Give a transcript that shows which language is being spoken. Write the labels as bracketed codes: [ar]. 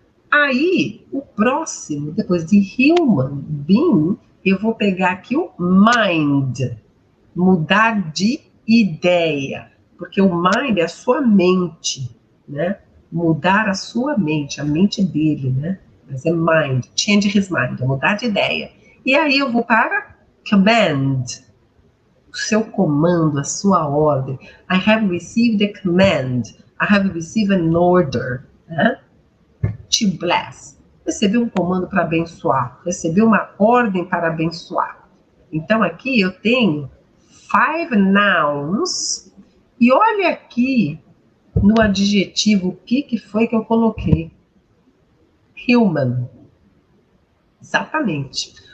[pt] Aí, o próximo, depois de human being, eu vou pegar aqui o mind, mudar de ideia, porque o mind é a sua mente, né? Mudar a sua mente, a mente dele, né? Mas é mind, [en] change his mind, [pt] é mudar de ideia. E aí eu vou para command, o seu comando, a sua ordem. [en] I have received a command, I have received an order, né? To bless. [pt] Recebi um comando para abençoar, recebi uma ordem para abençoar. Então aqui eu tenho 5 nouns, e olha aqui no adjetivo o que foi que eu coloquei. Human. Exatamente.